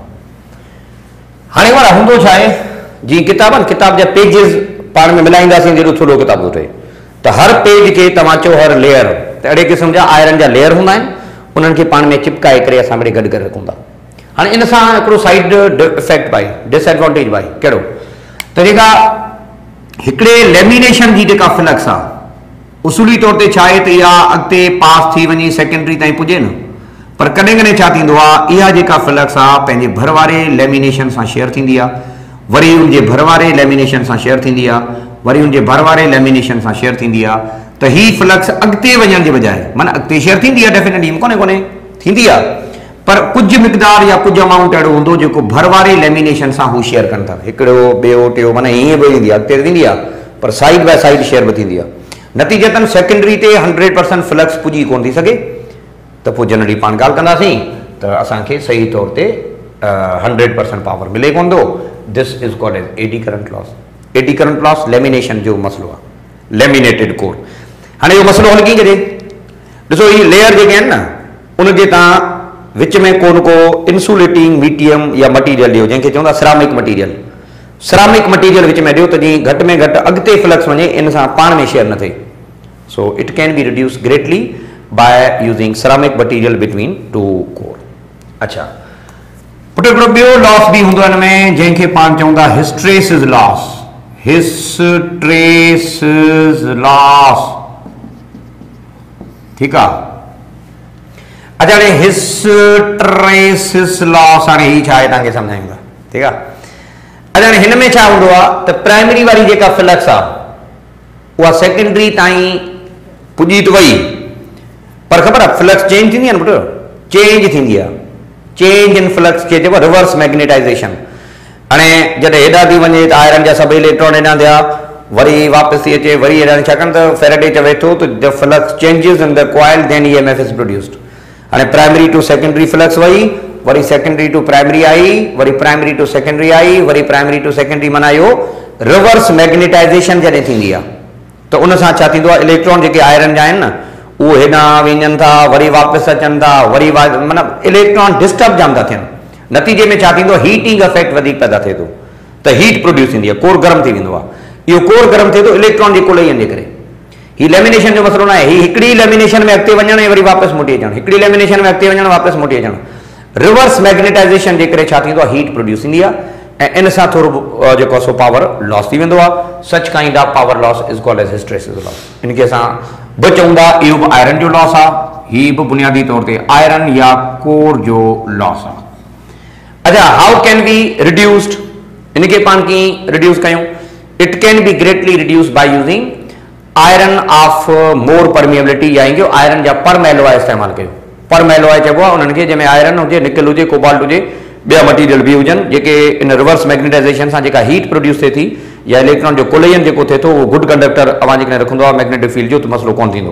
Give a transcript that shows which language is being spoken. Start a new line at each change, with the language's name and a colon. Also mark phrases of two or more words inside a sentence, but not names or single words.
Sindhi: हाणे वारा हूंदो छा आहे, जीअं किताब आहिनि, किताब जा पेजिस पाण में मिलाईंदासीं जहिड़ो थोरो किताब थो ठहे, त हर पेज खे तव्हां चओ हर लेयर, त अहिड़े क़िस्म जा आयरन जा लेयर हूंदा आहिनि, उन्हनि खे पाण में चिपकाए करे असां वरी गॾु करे रखूं था। हाणे इन सां हिकिड़ो
English: side effect
Sindhi: भाई, डिसएडवांटेज भाई कहिड़ो, त जेका हिकिड़े लेमिनेशन जी जेका फ्लक्स आहे उसूली तौर ते छा आहे त इहा अॻिते पास थी वञी सेकेंडरी ताईं पुॼे न, पर कॾहिं कॾहिं छा थींदो आहे, इहा जेका फ्लक्स आहे पंहिंजे भर वारे लेमिनेशन सां शेयर थींदी आहे, वरी उनजे भर वारे लेमिनेशन सां शेयर थींदी आहे, वरी उनजे भर वारे लेमिनेशन सां शेयर थींदी आहे, त ही फ्लक्स अॻिते वञण जे बजाए, माना अॻिते शेयर थींदी आहे डेफिनेटली, कोन्हे थींदी आहे, पर कुझु मिक़दार या कुझु अमाउंट अहिड़ो हूंदो जेको भर वारे लेमिनेशन सां हू शेयर कनि था, हिकिड़ो ॿियो टियों, माना हीअं बि ईंदी आहे, अॻिते थींदी आहे पर
English: side by side
Sindhi: शेयर बि थींदी आहे। नतीजतन सेकेंडरी ते 100% फ्लक्स पुॼी कोन थी सघे, त पोइ जनरली पाण ॻाल्हि कंदासीं त असांखे सही तौर ते 100% पावर मिले कोन थो।
English: this is called as eddy current loss.
Sindhi: एडी करंट लॉस लेमिनेशन जो मसलो आहे, लेमिनेटेड कोर। हाणे इहो मसलो हल कीअं कजे, ॾिसो ही लेयर जेके आहिनि न, उनजे तव्हां विच में को
English: insulating medium
Sindhi: या मटीरियल ॾियो, जंहिंखे चवंदा
English: ceramic material. ceramic material
Sindhi: विच में ॾियो त जीअं घटि में घटि अॻिते फ्लक्स वञे, इन सां पाण में शेयर न थिए।
English: so it can be reduce greatly by using ceramic material between two core.
Sindhi: अच्छा, पुट हिकिड़ो ॿियो लॉस बि हूंदो हिन में, जंहिंखे पाण चऊं था
English: hysteresis loss. hysteresis loss,
Sindhi: ठीकु आहे। अच्छा, हाणे
English: hysteresis loss,
Sindhi: हाणे ही छा आहे तव्हांखे सम्झायूंगा, ठीकु आहे। अच्छा, हाणे हिन में छा हूंदो आहे त प्राइमरी वारी जेका फ्लक्स आहे उहा सेकेंडरी ताईं पुॼी त वई, पर ख़बर आहे फ्लक्स चेंज थींदी आहे न पुट, चेंज थींदी आहे।
English: change in flux
Sindhi: खे चइबो आहे
English: reverse magnetization.
Sindhi: हाणे जॾहिं हेॾां थी वञे त आयरन जा सभई इलेक्ट्रॉन हेॾां थिया, वरी वापसि थी अचे, वरी हेॾां, छाकाणि त फेरेडे चवे थो त
English: the flux changes in the coil then EMF is produced.
Sindhi: हाणे
English: primary to secondary
Sindhi: फ्लक्स वई, वरी
English: secondary to primary
Sindhi: आई, वरी
English: primary to secondary
Sindhi: आई, वरी
English: primary to secondary,
Sindhi: माना इहो
English: reverse magnetization
Sindhi: जॾहिं थींदी आहे त उन सां छा थींदो आहे, इलेक्ट्रॉन जेके आयरन जा आहिनि न उहे हेॾां वञनि था, वरी वापसि अचनि था, वरी माना इलेक्ट्रॉन डिस्टर्ब जाम था थियनि। नतीजे में छा थींदो,
English: heating effect
Sindhi: वधीक पैदा थिए थो, त
English: heat produce
Sindhi: थींदी आहे, कोर गरम थी वेंदो आहे। इहो कोर गरम थिए थो इलेक्ट्रॉन जे कोलाइनि जे करे। ही लेमिनेशन जो मसलो न आहे, ही हिकिड़ी लेमिनेशन में अॻिते वञणु ऐं वरी वापसि मोटी अचणु, हिकिड़ी लेमिनेशन में अॻिते वञणु वापसि मोटी अचणु।
English: reverse magnetization
Sindhi: जे करे छा थींदो आहे,
English: heat produce
Sindhi: थींदी आहे ऐं इन सां थोरो जेको आहे सो
English: power loss
Sindhi: थी वेंदो आहे।
English: such kind of power loss is called as hysteresis loss.
Sindhi: इनखे असां बि चऊं था, इहो बि आयरन जो लॉस आहे, हीउ बि बुनियादी तौर ते आयरन या कोर जो लॉस आहे। अच्छा,
English: how can be reduced,
Sindhi: इनखे पाण कीअं रिड्यूस कयूं?
English: it can be greatly reduce by using iron of more permeability,
Sindhi: या इंजो आयरन जा परम एलॉय इस्तेमालु कयो।
English: perm alloy
Sindhi: चइबो आहे उन्हनि खे जंहिंमें आयरन हुजे, निकिल हुजे, कोबाल्ट हुजे, ॿिया मटीरियल बि हुजनि जेके इन
English: reverse magnetization
Sindhi: सां जेका
English: heat produce
Sindhi: थिए थी या इलेक्ट्रॉन जो कोलाइन जेको थिए थो उहो
English: good conductor
Sindhi: अवां जेकॾहिं रखंदो आहे
English: magnetic field
Sindhi: जो, त मसलो कोन थींदो।